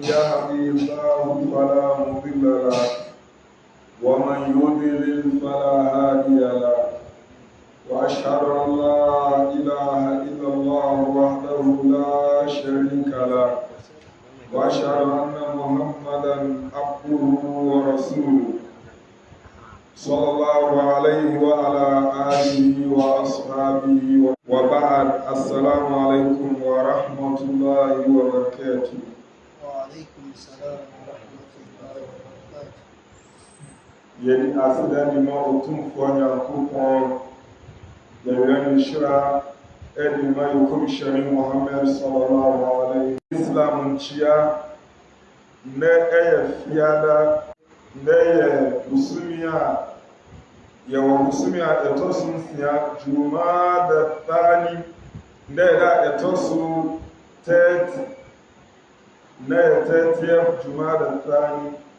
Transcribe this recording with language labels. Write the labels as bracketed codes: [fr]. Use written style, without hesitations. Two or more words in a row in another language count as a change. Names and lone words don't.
[ar] يهدي الله فلا مضل له ومن يضلل فلا هادي له وأشهد أن لا إله إلا الله وحده لا شريك له وأشهد أن محمدا عبده ورسوله صلى الله عليه وعلى آله وأصحابه وبعد. السلام عليكم ورحمة الله وبركاته. وعليكم السلام ورحمة الله وبركاته. [ak] Yeni asidani ma otumfo Nyankopɔn yɛwɛn nhyira ɛde ma yɛkɔmhyɛne Muhammad [ar] صلى الله عليه إسلام [ak] nkyia nnɛ ɛyɛ fiada, nnɛ yɛ busumi a yɛwɔ busumi a ɛtɔ so nsia Jumada Thani, nnɛ yɛ a ɛtɔ so 30, nnɛ yɛ 30th Jumada Thani.